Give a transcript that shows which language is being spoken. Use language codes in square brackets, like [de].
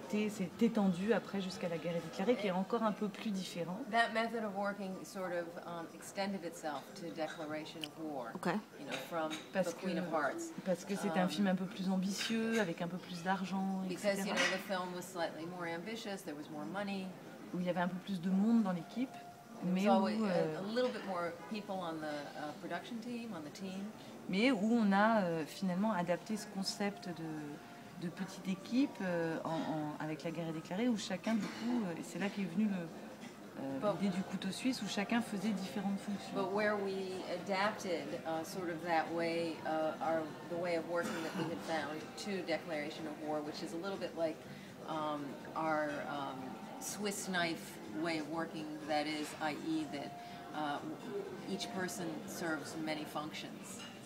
[fr] s'est étendu après jusqu'à la guerre est déclarée, qui est encore un peu plus différent. [en] That method of working sort of extended itself to Declaration of War. Okay. You know, from The Queen of Hearts. [fr] Parce que c'est un film un peu plus ambitieux, avec un peu plus d'argent, etc. [en] Because, you know, the film was slightly more ambitious, there was more money. [fr] Où il y avait un peu plus de monde dans l'équipe. Mais où, [en] a little bit more people on the production team, on the team. [fr] Mais où on a finalement adapté ce concept de petite équipe avec la guerre est déclarée, où chacun, du coup, et c'est là qu'est venue l'idée du couteau suisse, où chacun faisait différentes fonctions. [en] But where we adapted sort of that way, the way of working that we had found to Declaration of War, which is a little bit like our Swiss knife way of working, that is, i.e. that each person serves many functions.